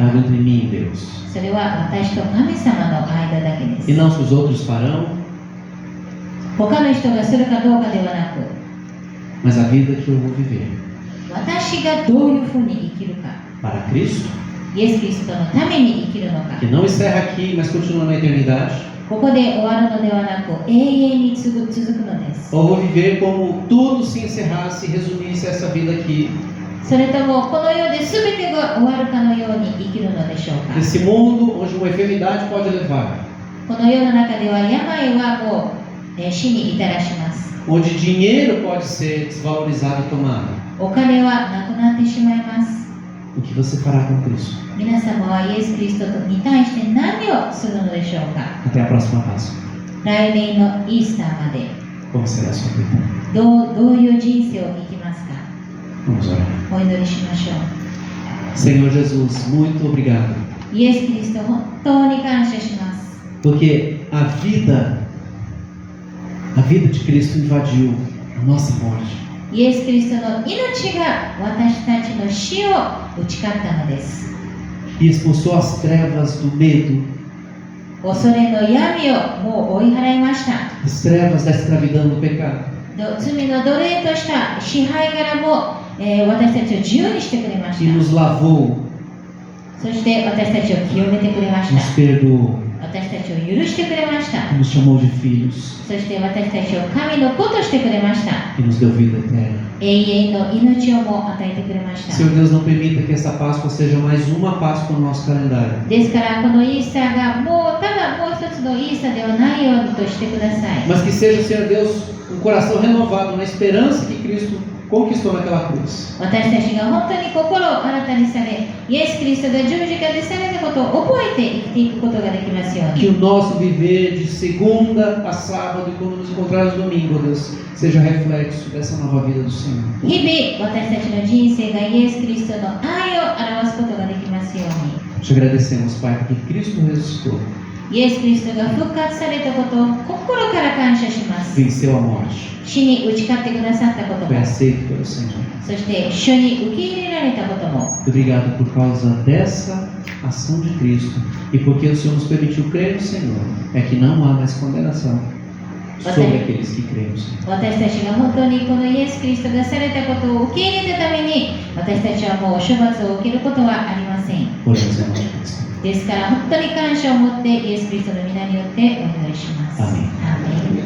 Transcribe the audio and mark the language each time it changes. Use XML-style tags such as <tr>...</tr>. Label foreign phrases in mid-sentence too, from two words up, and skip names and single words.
<pt>Algo</pt> <ja>か。</ja> <pt>entre mim e Deus.</pt> <ja>それは私と神様の間だけで</ja> <pt>E</pt> <ja>す。</ja> <pt>não se os outros farão,</pt> <ja>他の人がするかどうかではなく、</ja> <pt>mas a vida que eu vou viver.</pt> <ja>私がどういうふうに生きるか。</ja> <pt>Para Cristo,</pt> <ja>イエス・キリストのために生きるのか。</ja> <pt>que não encerra aqui, mas continua na eternidade.</pt> <ja>ここで終わるのではなく永遠に続くのです。</ja> <pt>Ou vou viver como tudo se encerrasse e resumisse essa vida aqui</pt> <ja>それともこの世で全てが終わるかのように生きるのでしょうか。</ja> <pt>Nesse mundo onde uma enfermidade pode levar,</pt> <ja>この世の中では病はもう死に至らします。</ja> <pt>onde dinheiro pode ser desvalorizado e tomado,</pt> <ja>お金はなくなってしまいます。</ja> <pt>o que você fará com Cristo?</pt> <ja>皆様はイエス・キリストに対して何をするのでしょうか。</ja> <pt>Até a próxima Páscoa.</pt> <ja>来年のイースターまで</ja> <pt>Como será a sua vida?</pt> <ja>どういう人生を生きますか。</ja> <pt>Vamos orar.</pt> <ja>お祈りしましょう。</ja> <pt>Senhor Jesus, muito obrigado,</pt> <ja>イエス・キリスト本当に感謝します。</ja> <pt>porque a vida de Cristo invadiu a nossa morte.</pt> <ja>イエス・キリストの命が私たちの死を打ち勝ったのです。</ja> <pt>E expulsou as trevas do medo,</pt> <ja>恐れの闇をもう追い払いました。</ja> <pt>as trevas da escravidão do pecado.</pt> <ja>罪の奴隷とした支配からも、私たちを自由にしてくれまし</ja> <pt>E</pt> <ja>た。</ja> <pt>nos lavou,</pt> <ja>そして私たちを清めてくれまし</ja> <pt>nos</pt> <ja>た。</ja> <pt>perdoou,</pt> <ja>私たちを許してくれました。</ja> <pt>nos chamou de filhos</pt> <ja>そして私たちを神の子としてくれました。</ja> <pt>e nos deu vida eterna.</pt> <ja>永遠の命をも与えてくれました。</ja> <pt>Senhor Deus, não permita que essa Páscoa seja mais uma Páscoa no nosso calendário,</pt> <ja>ですからこのイースターがもうただもう一つのイースターではないようにとしてください。</ja> <pt>mas que seja, Senhor Deus, um coração renovado na esperança que Cristo conquistou naquela cruz.</pt> <ja>私たちが本当に心を新たにされ、イエス・キリストが十字架でされたことを覚えて生きていくことができますよう</ja> <pt>Que</pt> <ja>に。</ja> <pt>o nosso viver de segunda a sábado e quando nos encontrarmos domingo, Deus, seja reflexo dessa nova vida do Senhor.</pt> <ja>日々私たちの人生がイエス・キリストの愛を表すことができますように。</ja> <pt>Te agradecemos, Pai, porque Cristo ressuscitou,</pt> <ja>イエス・キリストが復活されたことを心から感謝します。</ja> <pt>venceu a morte,</pt> <ja>死に打ち勝ってくださったこと</ja> <pt>foi</pt> <ja>も、</ja> <pt>aceito pelo Senhor.</pt> <ja>そして主に受け入れられたことも、</ja> <pt>Obrigado por causa dessa ação de Cristo e porque o Senhor nos permitiu crer no Senhor, é que não há mais condenação sobre aqueles que creem no Senhor.</pt> <ja>私たちが本当にこのイエス・キリストがされたことを受け入れたために、私たちはもう処罰を受けることはありません。</ja> <pt>Oremos em nome de Cristo.</pt> <ja>ですから本当に感謝を持ってイエス・キリストの皆によってお祈りします。アーメンアーメン</ja>